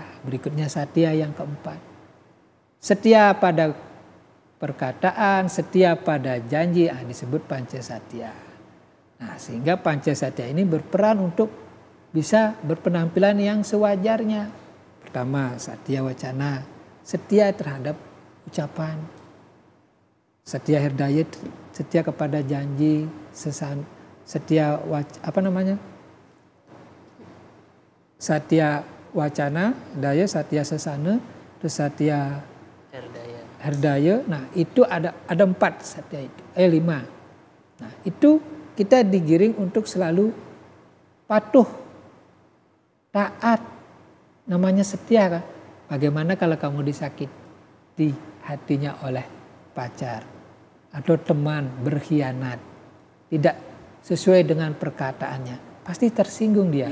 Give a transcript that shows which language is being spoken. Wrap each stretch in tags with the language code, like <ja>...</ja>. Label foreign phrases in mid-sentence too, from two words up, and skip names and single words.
<id>Berikutnya satya yang keempat. Setia pada perkataan, setia pada janji, disebut panca satya. Nah, sehingga panca satya ini berperan untuk bisa berpenampilan yang sewajarnya. Pertama, satya wacana, setia terhadap ucapan. Setia herdaya, setia kepada janji, setia satya wacana, daya, satya sesana, terus satya herdaya. Nah, itu ada 4 satya itu, 5. Nah, itu kita digiring untuk selalu patuh, taat, namanya setia kan. Bagaimana kalau kamu disakiti hatinya oleh pacar atau teman berkhianat, tidak sesuai dengan perkataannya, pasti tersinggung dia.</id>